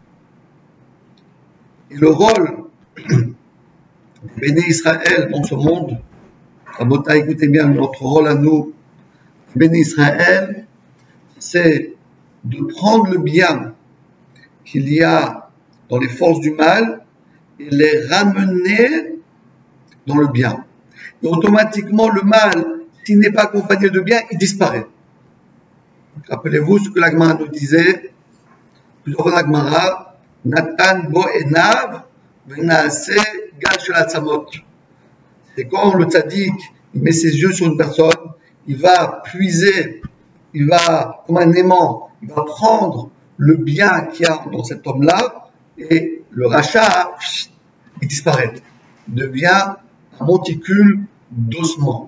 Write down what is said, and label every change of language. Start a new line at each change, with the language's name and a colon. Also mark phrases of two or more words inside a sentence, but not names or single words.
French: Et le rôle des Béné Israël dans ce monde, Rabota, écoutez bien, notre rôle à nous, Béné Israël, c'est de prendre le bien qu'il y a dans les forces du mal et les ramener dans le bien. Et automatiquement, le mal, s'il n'est pas accompagné de bien, il disparaît. Rappelez-vous ce que l'Agmara nous disait, plusieurs fois l'Agmara,
Hebrew: נתן בו עיניו, ונעשה גל של עצמות.
French: C'est quand le tzaddik, il met ses yeux sur une personne, il va puiser, il va, comme un aimant, il va prendre le bien qu'il y a dans cet homme-là, et le rachat, il disparaît. Il devient un monticule d'ossements.